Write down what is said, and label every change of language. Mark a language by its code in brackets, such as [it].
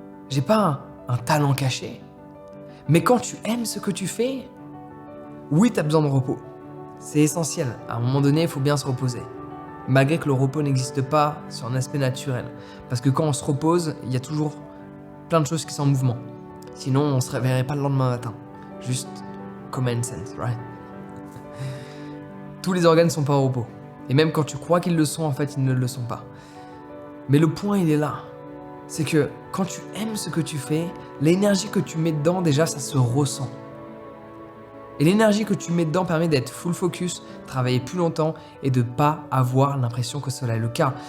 [fr] J'ai pas un talent caché. Mais quand tu aimes ce que tu fais, oui, tu as besoin de repos. C'est essentiel. À un moment donné, il faut bien se reposer. Malgré que le repos n'existe pas sur un aspect naturel. Parce que quand on se repose, il y a toujours plein de choses qui sont en mouvement. Sinon, on ne se réveillerait pas le lendemain matin. Juste [en] common sense, right? [fr] Tous les organes ne sont pas au repos. Et même quand tu crois qu'ils le sont, en fait, ils ne le sont pas. Mais le point, il est là. C'est que quand tu aimes ce que tu fais, l'énergie que tu mets dedans, déjà, ça se ressent. Et l'énergie que tu mets dedans permet d'être full focus, travailler plus longtemps et de ne pas avoir l'impression que cela est le cas.